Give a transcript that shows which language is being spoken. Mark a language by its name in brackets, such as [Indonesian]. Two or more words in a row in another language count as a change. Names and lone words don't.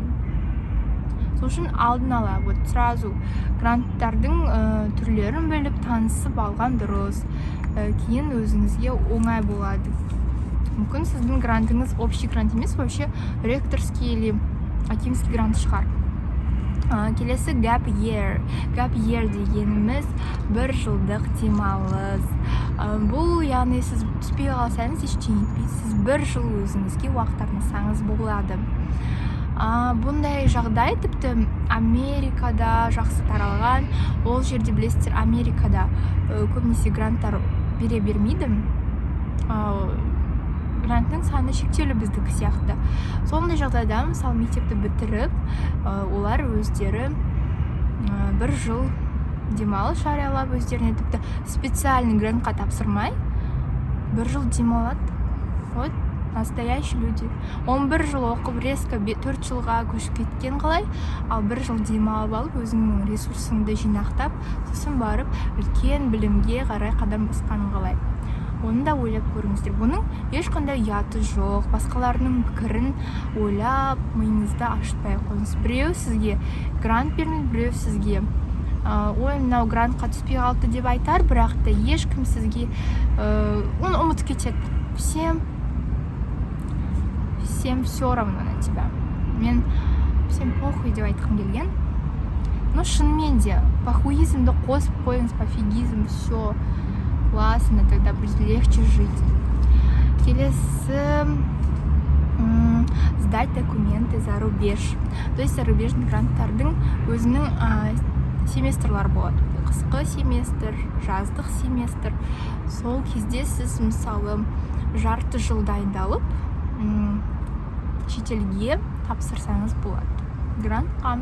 [Kazakh] Сол үшін алдын ала [Russian] вот сразу [Kazakh] гранттардың түрлерін біліп танысып алған дұрыс. Кейін өзіңізге оңай болады. Мүмкін сіздің грантыңыз общий грант емес, [Russian] вообще ректорский или акимский грант [Kazakh] шығар. Келесі [English] gap year. Gap year [Kazakh] дегеніміз бір жылдық демалыс. Бұл яғни сіз түспей қалсаңыз ештеңе етпейсіз. Сіз бір жыл өзіңізге уақыт арнасаңыз болады. Бұндай жағдай тіпті Америкада жақсы таралған. Ол жерде білесіздер, Америкада көбінесе гранттар бере бермейді. Гранттың саны шектеулі біздікі сияқты. Сондай жағдайда мысалы мектепті бітіріп, олар өздері бір жыл демалыс жариялап, өздеріне тіпті специальный грантқа тапсырмай бір жыл демалады. [Russian] Вот настоящий люди. [Kazakh] 11 жыл оқып резко 4 жылға көшіп кеткен қалай, ал бір жыл демалып алып өзіңнің ресурсыңды жинақтап, сосын барып үлкен білімге қарай қадам басқаның қалай. Оны да ойлап көріңіздер. Бұның ешқандай ұяты жоқ. Басқаларының пікірін ойлап, миыңызды ашытпай қойыңыз. Біреу сізге грант бермейді, біреу сізге ой, мынау грантқа түспей қалды деп айтар, бірақ та ешкім сізге оны ұмытып кетеді. [Russian] Всем все равно на тебя. [Kazakh] Мен [Russian] всем похуй [Kazakh] деп айтқым келген. Но шынымен де похуизмді қосып қойыңыз, пофигизм, [Russian] все классно, тогда будет легче жить. Келесі сдать документы за рубеж. То есть зарубежный [Kazakh] гранттардың өзінің семестрлар болады. Қысқы семестр, жаздық семестр. Сол кезде сіз мысалы жарты жыл дайындалып шетелге тапсырсаңыз болады грантқа.